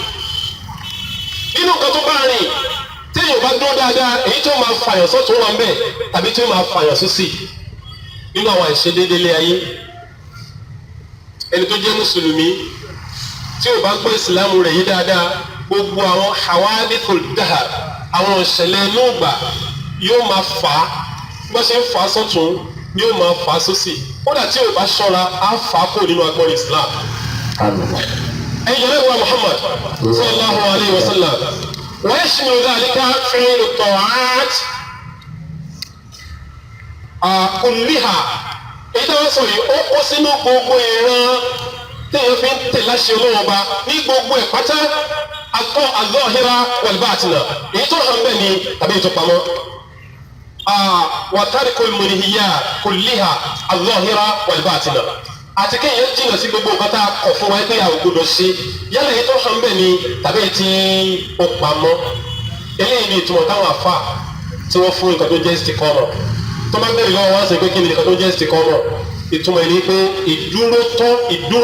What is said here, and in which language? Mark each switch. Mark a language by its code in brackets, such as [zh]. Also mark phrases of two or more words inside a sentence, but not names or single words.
[yo] nínú nǹkan tó bá rìn téèyàn bá dúró dáadáa èyí tó máa fàyàn sọ́tún wà ń bẹ̀ tàbí tó máa fàyàn sósì nínú àwọn ìṣedéédéé ayé ẹni tó jẹ́ mùsùlùmí tí ò bá gbọ́ ìsìlámù rẹ̀ yí dáadáa gbogbo àwọn [ar] حوادث الدهر [yo] àwọn ìṣẹ̀lẹ̀ inú ìgbà yóò máa fà á bá ṣe ń fà á sọ́tún yóò máa fà á sósì kódà tí ò bá ṣọ́ra á fà á kó nínú agbọ́n islam. ẹ̀yin jọ̀ọ́ Muhammad [ar] صلى الله عليه وسلم ويشمل ذلك فعل الطاعات كلها [yo] èyí tí wọ́n sọ yìí ó kó sínú gbogbo ìran téèyàn fi ń tẹ̀ láṣẹ Ọlọ́run Ọba ní gbogbo ẹ̀ pátá akọ́ [ar] الظاهرة والباطنة [yo] èyí tó hàn bẹ́ẹ̀ ni tàbí ètò pamọ́. [ar] وترك المنهيات كلها الظاهرة والباطنة [yo] àti kéèyàn jìnnà sí gbogbo nǹkan tá a kọ̀ fún wa pé a ò gbọdọ̀ ṣe yálà èyí tó hàn bẹ́ẹ̀ ni tàbí ètí ó pamọ́. eléyìí ni ìtumọ̀ táwọn àfà tí wọ́n fún nǹkan tó jẹ́ istiqama tó bá bẹ̀rẹ̀ lọ́wọ́ wá sọ pé kí ni nǹkan tó jẹ́ istiqama ìtumọ̀ ẹni pé ìdúró